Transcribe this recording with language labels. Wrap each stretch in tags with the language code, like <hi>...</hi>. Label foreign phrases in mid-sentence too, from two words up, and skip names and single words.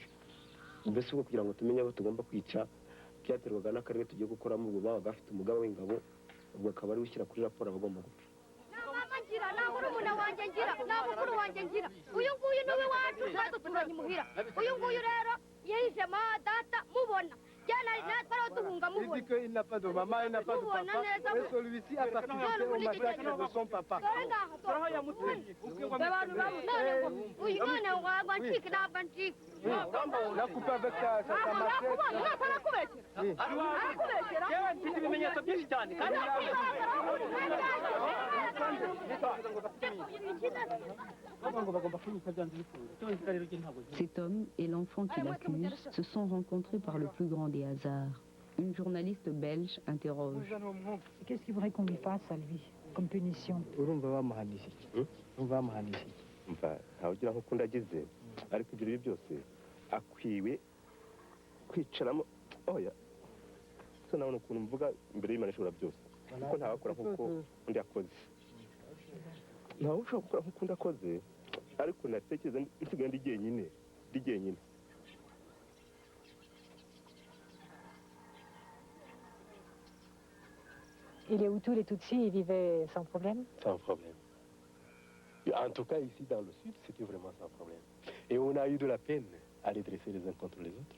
<rw>Mbese ubwo kugira ngo tumenye abo tugomba kwica byaterwaga n'akarere tugiye gukoramo, ubwo babaga bafite umugaba w'ingabo, ubwo akaba ari ushyira kuri raporo abagomba gupfa. Nta murumuna wanjye ngira, nta mukuru wanjye ngira, uyu nguyu niwe wacu natwe turanye imuhira, uyu nguyu rero yahize data mubona natwe ariho duhunga mubona.</rw> <fr>Il dit qu'il n'a pas de maman, il n'a pas de papa, et celui-ci a participé au massacre de son papa.</fr> <rw>Uyu mwana wancika ntabwo ancika.</rw> <fr>Il a coupé avec sa machette.</fr> <rw>Yewe mfite ibimenyetso byinshi cyane kandi</rw> <fr>Cet homme et l'enfant qui l'accuse se sont rencontrés par le plus grand des hasards. Une journaliste belge interroge. Qu'est-ce qu'il faudrait qu'on lui fasse à lui, comme punition?</fr> <rw>urumva bamuhanisha iki? urumva bamuhanisha iki? mva ntawe ugira nk'uko ndagize ariko ibyo byose akwiwe kwicaramo. Oya so nabona ukuntu mvuga imbere y'Imana ishobora byose, kuko ntawakora nk'uko undi akoze, ntawe ushobora gukora nk'uko undi akoze, ariko natekereza nsigaye ndi jyenyine.</rw> <fr>Et les Hutus, les Tutsis, ils vivaient sans problème? Sans problème. En tout cas, ici dans le sud, c'était vraiment sans problème. Et on a eu de la peine à les dresser les uns contre les autres.</fr>